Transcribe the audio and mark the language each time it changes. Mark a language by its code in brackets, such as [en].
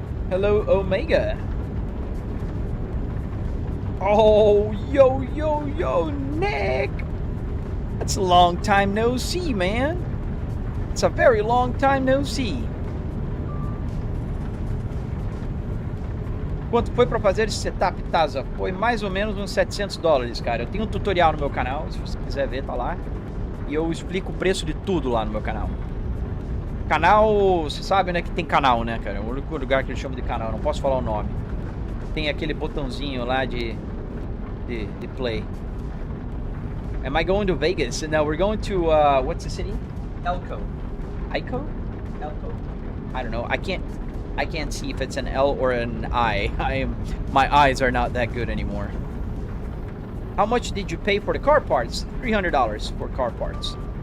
[en] Hello, Omega. Oh, yo, Nick. That's a long time no see, man. It's a very long time no see. [pt] Quanto foi para fazer esse setup, Taza? Foi mais ou menos uns $700, cara. Eu tenho um tutorial no meu canal, se você quiser ver, tá lá. E eu explico o preço de tudo lá no meu canal. Canal, você sabe, né, que tem canal, né, cara? É o único lugar que eu chamo de canal, não posso falar o nome. Tem aquele botãozinho lá de play. [en] Am I going to Vegas? No, we're going to, what's the city? Elko. Elko? I don't know. I can't see if it's an L or an I. My eyes are not that good anymore. How much did you pay for the car parts? $300 for car parts.